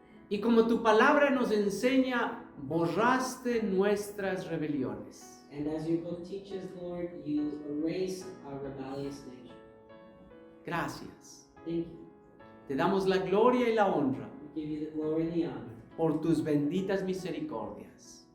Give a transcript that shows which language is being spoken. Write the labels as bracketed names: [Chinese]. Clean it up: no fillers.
[Spanish] Y como tu palabra nos enseña, borraste nuestras rebeliones. [English] And as your book teaches, Lord, you erased our rebellious nature. [Spanish] Gracias. [English] Thank you. [Spanish] Te damos la gloria y la honra [English] We give you the glory and the honor [Spanish] por tus benditas misericordias.